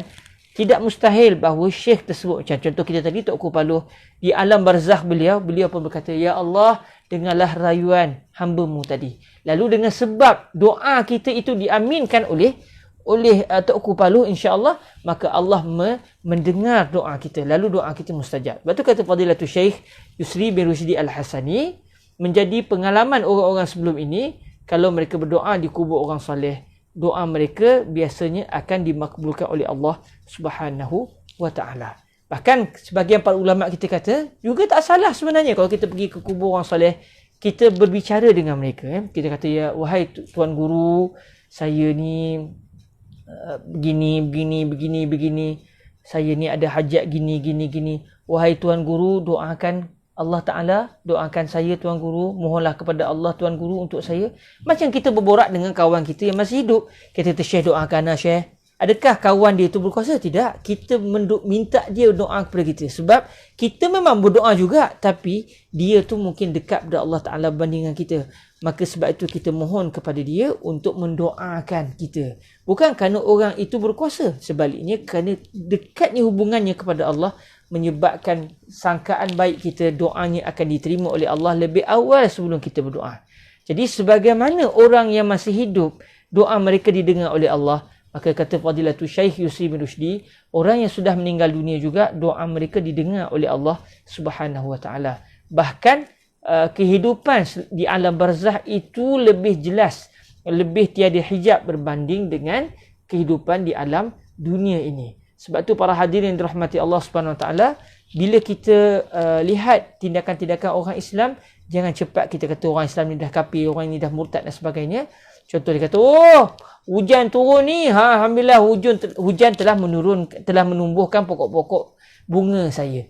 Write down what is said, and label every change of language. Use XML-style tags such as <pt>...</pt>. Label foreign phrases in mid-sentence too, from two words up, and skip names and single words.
<ms>Tidak mustahil bahawa syekh tersebut, macam contoh kita tadi, Tok Kupaloh, di alam barzakh beliau pun berkata,</ms> <ar>يا الله,</ar> <ms>dengarlah rayuan hamba-Mu tadi. Lalu dengan sebab doa kita itu diaminkan oleh Tok Kupaloh, insya-Allah, maka Allah mendengar doa kita. Lalu doa kita mustajab. Lepas tu kata Fadilatul Syekh Yusri bin Rushdi Al-Hasani, menjadi pengalaman orang-orang sebelum ini, kalau mereka berdoa di kubur orang soleh, doa mereka biasanya akan dimakbulkan oleh</ms> <ar>الله سبحانه وتعالى.</ar> <ms>Bahkan sebagian para ulama kita kata, juga tak salah sebenarnya kalau kita pergi ke kubur orang soleh, kita berbicara dengan mereka. Kita kata, ya wahai Tuan Guru, saya ni begini. Saya ni ada hajat gini. Wahai Tuan Guru, doakan</ms> <ar>الله تعالى,</ar> <ms>doakan saya Tuan Guru, mohonlah kepada Allah Tuan Guru untuk saya. Macam kita berborak dengan kawan kita yang masih hidup. Kita kata, Syekh doakan lah Syekh. Adakah kawan dia itu berkuasa? Tidak. Kita minta dia doa kepada kita. Sebab kita memang berdoa juga, tapi dia tu mungkin dekat kepada</ms> <ar>الله تعالى</ar> <ms>berbanding dengan kita. Maka sebab itu kita mohon kepada dia untuk mendoakan kita. Bukan kerana orang itu berkuasa. Sebaliknya kerana dekatnya hubungannya kepada Allah, menyebabkan sangkaan baik kita, doanya akan diterima oleh Allah lebih awal sebelum kita berdoa. Jadi sebagaimana orang yang masih hidup, doa mereka didengar oleh Allah, maka kata Fadilatul Syekh Yusri bin Rushdi, orang yang sudah meninggal dunia juga, doa mereka didengar oleh</ms> <ar>الله سبحانه وتعالى.</ar> <ms>Bahkan kehidupan di alam barzakh itu lebih jelas lebih tiada hijab berbanding dengan kehidupan di alam dunia ini. Sebab tu para hadirin dirahmati</ms> <ar>الله سبحانه وتعالى,</ar> <ms>bila kita lihat tindakan-tindakan orang Islam, jangan cepat kita kata orang Islam ni dah kafir, orang ni dah murtad dan sebagainya. Contoh dia kata, oh, hujan turun ni, alhamdulillah hujan telah menumbuhkan pokok-pokok bunga saya.</ms>